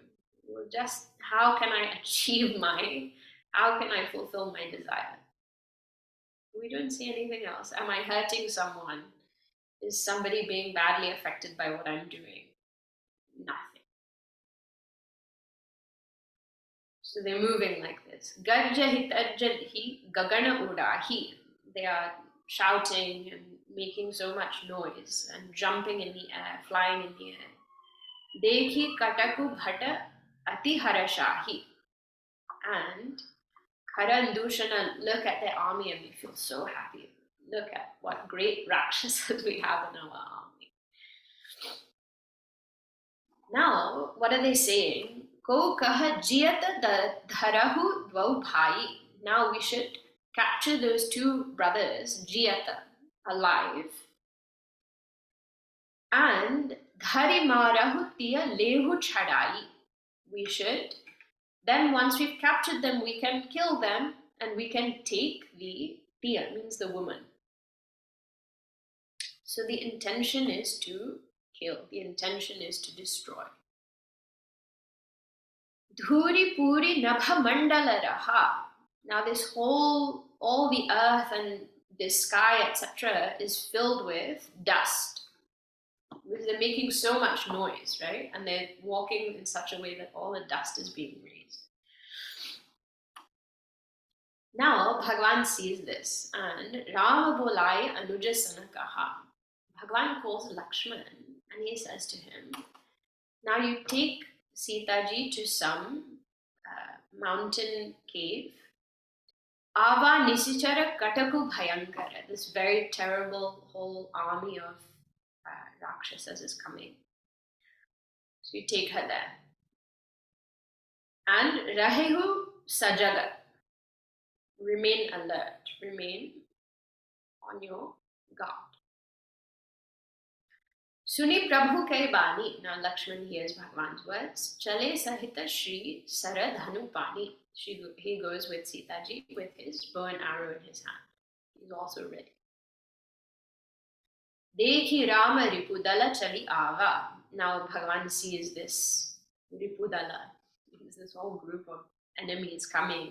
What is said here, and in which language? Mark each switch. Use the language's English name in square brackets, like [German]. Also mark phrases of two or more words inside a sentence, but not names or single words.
[English] You'll just, how can I achieve how can I fulfill my desire? We don't see anything else. Am I hurting someone? Is somebody being badly affected by what I'm doing? Nothing. So they're moving like this. [Awadhi] Garja hitarjadhi gagana udahi. [English] They are shouting and making so much noise and jumping in the air, flying in the air. [Awadhi] Dekhi kataku bhata ati harashahi. [English] And Khara and Dushana look at their army and they feel so happy. Look at what great Rakshasas we have in our army. Now, what are they saying? [Awadhi] Ko kaha jiyata dharahu dvau bhai. [English] Now we should capture those two brothers, jiyata, alive. [Awadhi] And dhari marahu tiya lehu chadai. [English] We should, then once we've captured them, we can kill them and we can take the tiya, means the woman. So the intention is to kill, the intention is to destroy. [Awadhi] Dhuri puri nabha mandala raha. [English] Now this whole, all the earth and the sky, etc., is filled with dust. Because they're making so much noise, right? And they're walking in such a way that all the dust is being raised. Now Bhagavan sees this and [Awadhi] Rama bolai anuja sanakaha. [English] Bhagavan calls Lakshman and he says to him, now you take Sita ji to some mountain cave. [Awadhi] Ava Nisichara Kataku Bhayankara, [English] this very terrible whole army of Rakshasas is coming. So you take her there. And [Awadhi] rahehu sajagat. [English] Remain alert. Remain on your guard. [Awadhi] Suni Prabhu kai bani. [English] Now Lakshman hears Bhagavan's words. [Awadhi] Chale sahita Shri Saradhanu pani. [English] He goes with Sitaji with his bow and arrow in his hand. He's also ready. [Awadhi] Dekhi Rama Ripudala chali ava. [English] Now Bhagavan sees this Ripudala. This whole group of enemies coming.